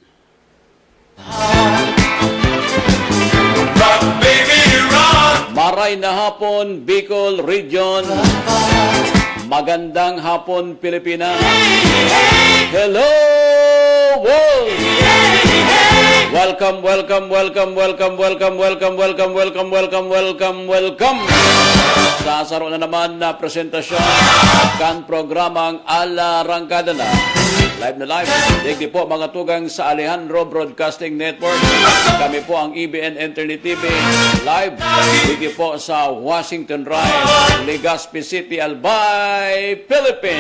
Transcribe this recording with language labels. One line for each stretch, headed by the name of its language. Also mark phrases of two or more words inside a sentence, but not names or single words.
Bikol: Maray na hapon, Bicol Region.
Filipino: Magandang hapon, Pilipinas.
English: Hello, world! Welcome, welcome, welcome, welcome, welcome, welcome, welcome, welcome, welcome, welcome, welcome.
Bikol: Sa saro na naman na presentasyon kan programang Ala Rangkada na. Live na live. Digdi po mga tugang sa Alejandro Broadcasting Network. Kami po ang EBN Internet TV. Live. Digdi po sa Washington Drive, Legazpi City, Albay, Philippines.